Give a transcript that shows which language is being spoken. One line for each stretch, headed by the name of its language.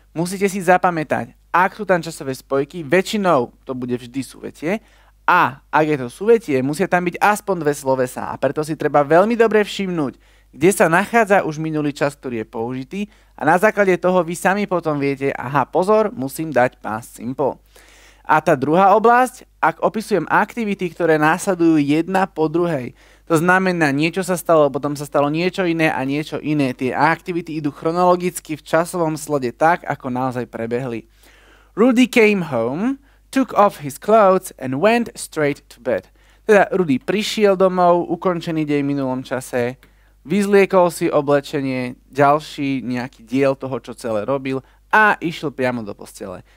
Slovak: Musíte si zapamätať, ak sú tam časové spojky, väčšinou to bude vždy súvetie a ak je to súvetie, musia tam byť aspoň dve slovesá a preto si treba veľmi dobre všimnúť, kde sa nachádza už minulý čas, ktorý je použitý a na základe toho vy sami potom viete, aha, pozor, musím dať past simple. A tá druhá oblasť, ak opisujem aktivity, ktoré následujú jedna po druhej, to znamená, niečo sa stalo, potom sa stalo niečo iné a niečo iné. Tie aktivity idú chronologicky v časovom slede tak, ako naozaj prebehli.
English: Rudy came home, took off his clothes and went straight to bed.
Slovak: Teda Rudy prišiel domov, ukončený deň v minulom čase, vyzliekol si oblečenie, ďalší nejaký diel toho, čo celé robil a išiel priamo do postele.